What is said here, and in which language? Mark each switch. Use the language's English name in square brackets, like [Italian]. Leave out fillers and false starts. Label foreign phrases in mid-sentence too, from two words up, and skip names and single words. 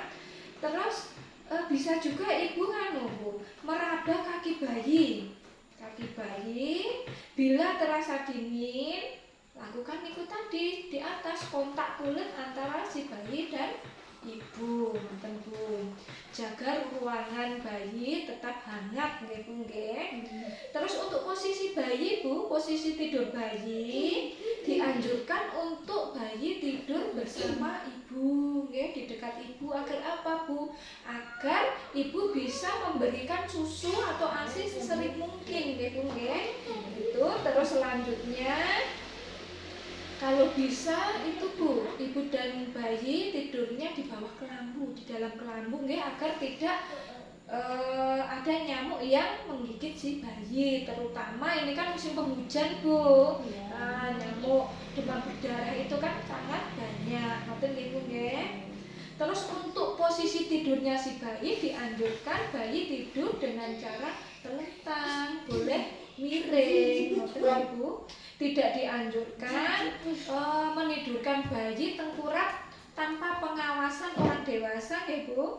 [Indonesian] Terus bisa juga ibu Bu, meraba kaki bayi. Kaki bayi bila terasa dingin, lakukan itu tadi, di atas kontak kulit antara si bayi dan ibu. Ngoten Bu. Jaga ruangan bayi tetap hangat [Javanese] nggih Bu nggih. [Indonesian] Terus untuk posisi bayi Bu, posisi tidur bayi dianjurkan untuk bayi tidur bersama ibu nggih, di dekat ibu. Agar apa Bu? Agar ibu bisa memberikan susu atau ASI sesering mungkin [Javanese] nggih Bu nggih. [Indonesian] Itu terus selanjutnya kalau bisa itu Bu, ibu dan bayi tidurnya di bawah kelambu, di dalam kelambu nggih, agar tidak ada nyamuk yang menggigit si bayi. Terutama ini kan musim penghujan Bu. Nyamuk demam berdarah itu kan sangat banyak. [Javanese] Ngoten nggih Bu nggih. [Indonesian] Terus untuk posisi tidurnya si bayi dianjurkan bayi tidur dengan cara telentang, boleh miring, ngoten Ibu. Tidak dianjurkan menidurkan bayi tengkurap tanpa pengawasan orang dewasa ya Bu.